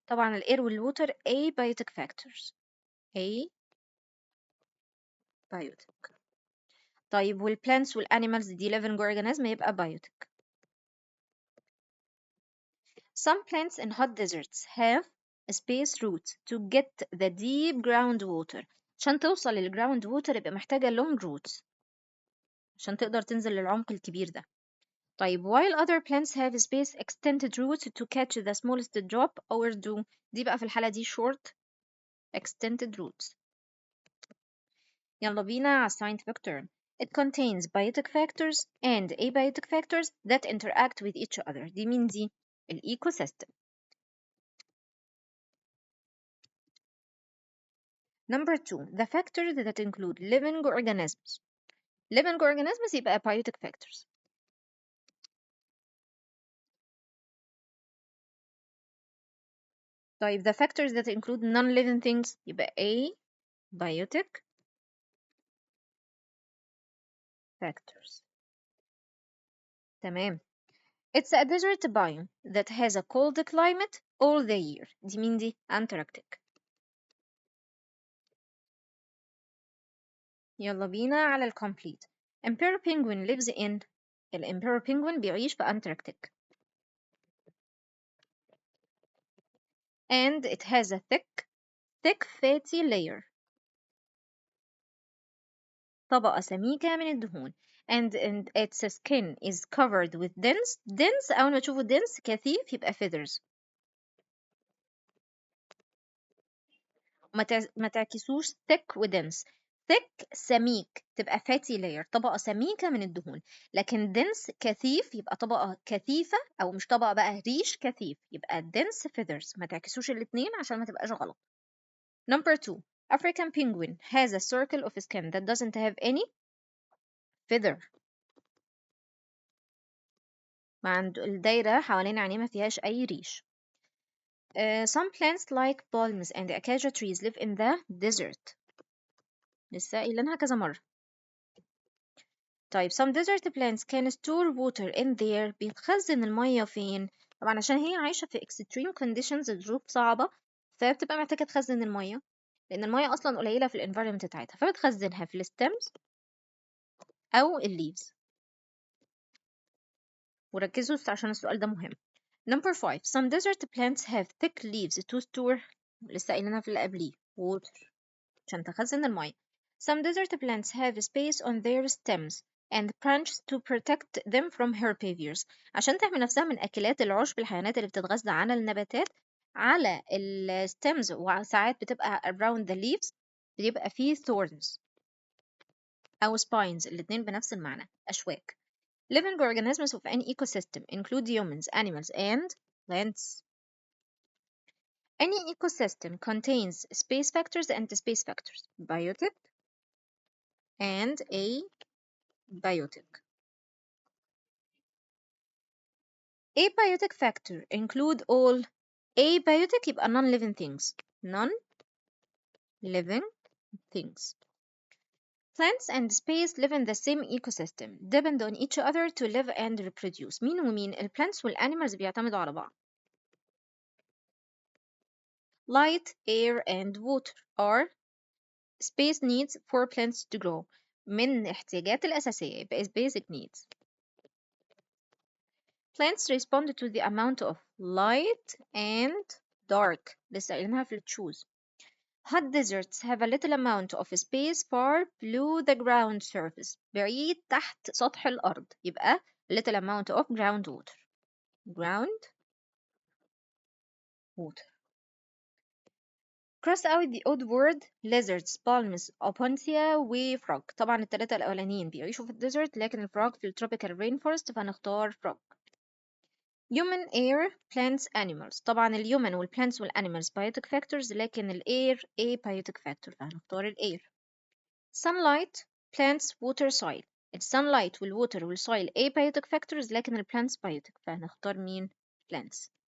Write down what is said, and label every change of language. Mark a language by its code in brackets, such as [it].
[ar] طبعا الاير والووتر abiotic factors. [en] abiotic. [ar] طيب والplants والanimals دي living organism يبقى biotic. [en] Some plants in hot deserts have space roots to get the deep groundwater. [ar] عشان توصل للground water يبقى محتاجة long roots عشان تقدر تنزل للعمق الكبير ده. [en] طيب while other plants have space extended roots to catch the smallest drop or dew. [ar] دي بقى في الحالة دي short extended roots. يلا بينا على scientific term. [en] It contains biotic factors and abiotic factors that interact with each other. [ar] دي مين دي؟ الecosystem. [en] Number 2. The factors that include living organisms. Living organisms يبقى biotic factors. طيب the factors that include non-living things يبقى abiotic factors. [ar] تمام. [en] It's a desert biome that has a cold climate all the year. [ar] دي مين دي؟ Antarctic. يلا بينا على الكومبليت. [en] Emperor penguin lives in. [ar] الإمبيرور penguin بيعيش في أنتاركتيك. [en] And it has a thick fatty layer. [ar] طبقة سميكة من الدهون. [en] And its skin is covered with dense [ar] أول ما تشوفوا [en] dense [ar] كثيف يبقى [en] feathers. [ar] ما تعكسوش thick و dense. thick سميك تبقى fatty layer طبقة سميكة من الدهون، لكن dense كثيف يبقى طبقة كثيفة، أو مش طبقة بقى، ريش كثيف يبقى dense feathers. ما تعكسوش الاتنين عشان ما تبقاش غلط. [en] Number 2. African penguin has a circle of skin that doesn't have any feather. [ar] ما عنده الدايرة حوالين عينيه ما فيهاش أي ريش. [en] Some plants like palms and acacia trees live in the desert. [ar] لسه قايلينها كذا مرة. [en] طيب some desert plants can store water in there. [ar] بيتخزن المية فين؟ طبعا عشان هي عايشة في extreme conditions، ظروف صعبة، فبتبقى محتاجة تخزن المية، لأن المية أصلا قليلة في الانفيرمنت بتاعتها، فبتخزنها في الستمز أو الليفز. وركزوا عشان السؤال ده مهم. [en] Number 5. Some desert plants have thick leaves to store. [ar] لسه قايلينها في اللي قبليه water عشان تخزن المية. [en] Some desert plants have space on their stems and branches to protect them from herbivores. [ar] عشان تحمي نفسها من أكلات العشب، الحيوانات اللي بتتغذى على النباتات على الستمز، وساعات بتبقى [en] around the leaves [ar] بيبقى فيه thorns أو spines، الاتنين بنفس المعنى، أشواك. [en] Living organisms of an ecosystem include humans, animals, and plants. Any ecosystem contains space factors and space factors, biotic and abiotic. Abiotic factor include all. Abiotic يبقى non-living things. Non-living things. Plants and space live in the same ecosystem, depend on each other to live and reproduce. [ar] مين ومين؟ الplants والanimals بيعتمدوا على بعض. [en] Light, air, and water are space needs for plants to grow. [ar] من احتياجات الأساسية يبقى basic needs. [en] Plants respond to the amount of light and dark. [ar] لسه قايلينها في choose. [en] Hot deserts have a little amount of space far below the ground surface. [ar] بعيد تحت سطح الأرض يبقى [en] little amount of groundwater. Ground water. Cross out the odd word lizards, palms, opuntia وفروج. [ar] طبعا التلاتة الأولانيين بيعيشوا في الديزرت، لكن الفروج في التروبيكال رين فورست، فهنختار فروج. [en] Human, air, plants, animals. [ar] طبعا الhuman والplants والanimals biotic factors، لكن الاir abiotic factor، فهنختار الاir. [en] Sunlight, plants, water, soil. [ar] الsunlight والwater والsoil abiotic factors، لكن الplants biotic، فهنختار مين؟ plants.